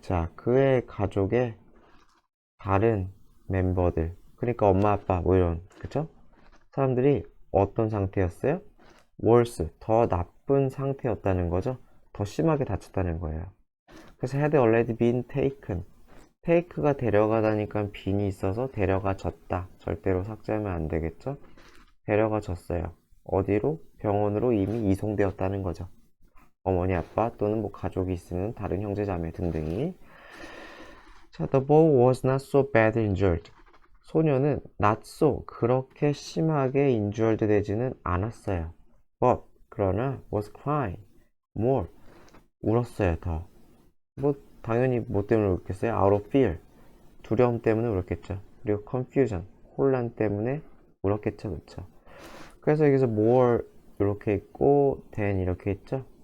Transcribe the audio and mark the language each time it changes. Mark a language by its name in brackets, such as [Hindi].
[Korean] 자, 그의 가족의 다른 멤버들. 그러니까 엄마, 아빠, 뭐 이런, 그쵸? 사람들이 어떤 상태였어요? worse, 더 나쁜 상태였다는 거죠. 더 심하게 다쳤다는 거예요. 그래서 [English] had already been taken. [Korean] take가 데려가다니까 빈이 있어서 데려가졌다. 절대로 삭제하면 안 되겠죠? 데려가졌어요. 어디로? 병원으로 이미 이송되었다는 거죠. 어머니, 아빠 또는 뭐 가족이 있으면 다른 형제, 자매 등등이. 자, [English] the boy was not so bad injured. [Korean] 소녀는 [English] not so, [Korean] 그렇게 심하게 injured 되지는 않았어요. but, 그러나 [English] was crying more, [Korean] 울었어요, 더. 뭐 당연히 뭐 때문에 울겠어요? [English] out of fear, [Korean] 두려움 때문에 울었겠죠. 그리고 confusion, 혼란 때문에 울었겠죠, 그쵸? 그래서 여기서 more 이렇게 있고 than 이렇게 있죠.